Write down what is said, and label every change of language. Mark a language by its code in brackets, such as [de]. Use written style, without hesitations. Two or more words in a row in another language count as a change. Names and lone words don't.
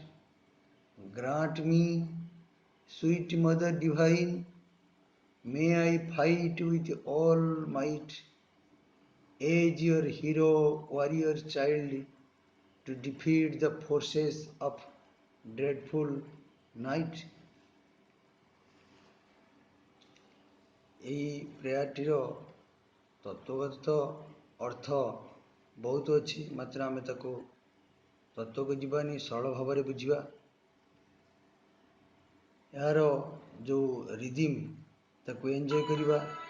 [en] Grant me sweet mother divine, may I fight with all might, as your hero warrior child, to defeat the forces of dreadful night. [or] ଏହି ପ୍ରେୟାରଟିର ତତ୍ତ୍ୱଗତ ଅର୍ଥ ବହୁତ ଅଛି, ମାତ୍ର ଆମେ ତାକୁ ତତ୍ତ୍ୱକୁ ଯିବାନି, ସରଳ ଭାବରେ ବୁଝିବା। ଏହାର ଯେଉଁ ରିଦିମ୍ ତାକୁ ଏନ୍ଜୟ କରିବା।